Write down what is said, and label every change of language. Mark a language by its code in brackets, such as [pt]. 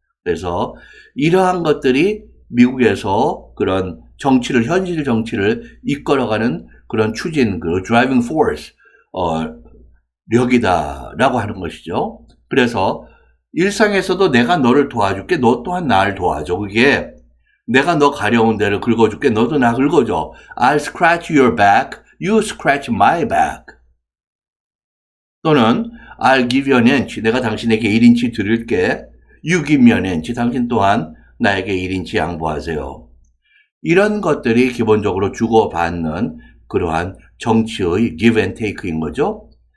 [ko] 그래서 이러한 것들이 미국에서 그런 정치를, 현실 정치를 이끌어가는 그런 추진, 그 driving force, 력이다라고 하는 것이죠. 그래서 일상에서도 내가 너를 도와줄게, 너 또한 나를 도와줘. 그게 내가 너 가려운 데를 긁어줄게, 너도 나 긁어줘. [en] I'll scratch your back, you scratch my back. 또는 I'll give you an inch, [ko] 내가 당신에게 1인치 드릴게. [en] You give me an inch, [ko] 당신 또한 나에게 1인치 양보하세요. 이런 것들이 기본적으로 주고받는 그러한 정치의 give and take인 거죠.